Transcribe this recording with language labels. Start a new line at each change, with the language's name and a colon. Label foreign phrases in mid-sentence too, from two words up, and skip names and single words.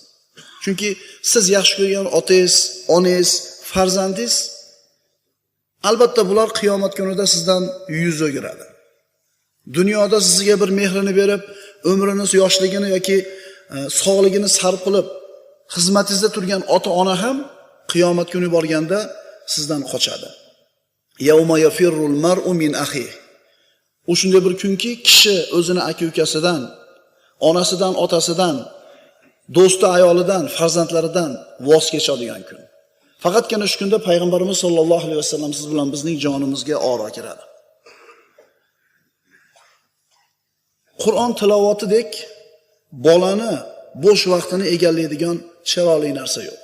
Uzbek: Chunki siz yaxshi ko'rgan otangiz, onangiz, farzandingiz albatta bular qiyomat kunida sizdan yuz o'giradi. Dunyoda sizga bir mehrini berib, umriniz, yoshligini yoki sog'ligini sarf qilib xizmatingizda turgan ota-ona ham qiyomat kuni borganda sizdan qochadi.
Arabic: يوم يفر المرء من أخيه.
Uzbek: U shunday bir kunki, kishi o'zini aka-ukasidan, onasidan, otasidan, do'sti, ayolidan, farzandlaridan voz kechadigan kun. Faqatgina shu kunda payg'ambarimiz
Arabic: صلى الله عليه وسلم
Uzbek: siz bilan bizning jonimizga oro kiradi. Qur'on tilovatidek bolani bo'sh vaqtini egallaydigan chiroyli narsa yo'q.